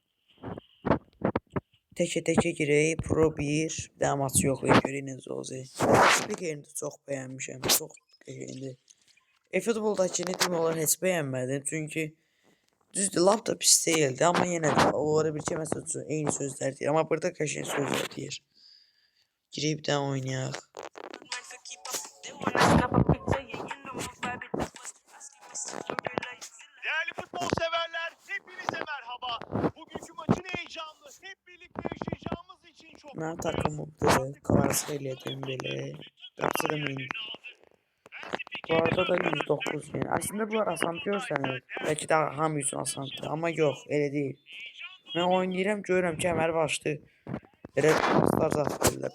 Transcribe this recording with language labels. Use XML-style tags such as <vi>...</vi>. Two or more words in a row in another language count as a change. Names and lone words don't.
<az>Təkə girək, Pro 1, bir dənə maçı yoxlayıb görək necə olacaq. Spikerini də çox bəyənmişəm, çox qəşəngdir. eFootballdakini deyim olar heç bəyənmədim, çünki düzdür, lap da pis deyildi, amma yenə də onlara bir ki, məsəl üçün eyni sözlər deyir, amma burada qəşəng sözlər deyir. Girək bir dənə oynayaq.</az> <tr>Değerli futbol severler, hepinize merhaba. Bugünkü maçın heyecanlı, hep birlikte yaşayacağımız için çok</tr> <az>Mənim takımımdır, Kvaratskhelia, Dembele, Qapıcıda Mendy. Bu arada da 109 yəni. Əslində bunlar asan görsənir. Bəlkə də hamı üçün asandır, amma yox, elə deyil. Mən oynayıram, görürəm ki, əməl başdı. Elə paslar zat verirlər.</az>